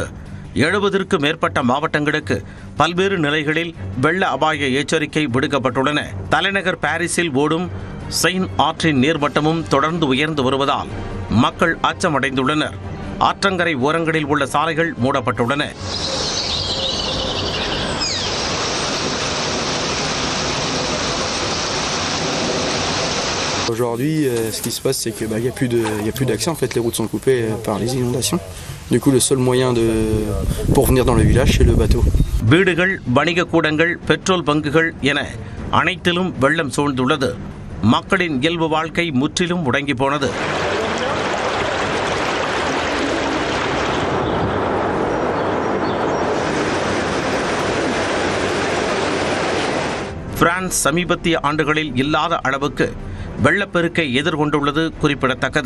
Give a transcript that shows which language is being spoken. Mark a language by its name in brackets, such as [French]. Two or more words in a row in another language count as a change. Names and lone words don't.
[Tamil] 70க்கும் மேற்பட்ட மாவட்டங்களுக்கு பல்வேறு நிலைகளில் வெள்ள அபாய எச்சரிக்கை விடுக்கப்பட்டுள்ளன. தலைநகர் பாரிஸில் ஓடும் செயின் ஆற்றின் நீர்மட்டமும் தொடர்ந்து உயர்ந்து வருவதால் மக்கள் அச்சமடைந்துள்ளனர். ஆற்றங்கரை ஓரங்களில் உள்ள சாலைகள் மூடப்பட்டுள்ளன. [French] Aujourd'hui, ce qui se passe, c'est que y a plus d'accès. En fait, les routes sont coupées par les inondations. Du coup, le seul moyen pour venir dans le village, c'est le bateau. [Tamil] வீடுகள், வணிக கூடங்கள், பெட்ரோல் பங்குகள் என அனைத்திலும் வெள்ளம் சூழ்ந்துள்ளது. மக்களின் இயல்பு வாழ்க்கை முற்றிலும் முடங்கி போனது. பிரான்ஸ் சமீபத்திய ஆண்டுகளில் இல்லாத அளவுக்கு வெள்ளப்பெருக்கை எதிர்கொண்டுள்ளது குறிப்பிடத்தக்கது.